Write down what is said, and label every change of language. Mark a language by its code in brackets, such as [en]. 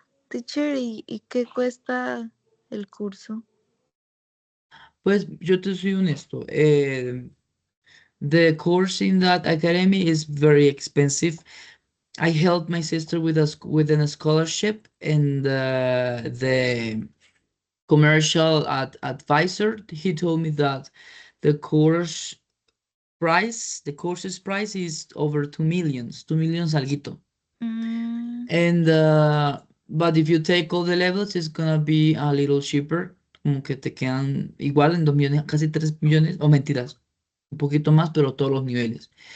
[es] Teacher, ¿y qué cuesta el curso? Pues yo te soy honesto. [en] The course in that academy is very expensive. I helped my sister with with a scholarship, and the commercial advisor, he told me that the course's price is over 2 millions alguito. Mm, And but if you take all the levels, it's gonna be a little cheaper. [es] Como que te quedan igual en 2 millones, casi 3 millones, o mentiras, un poquito más, pero todos los niveles.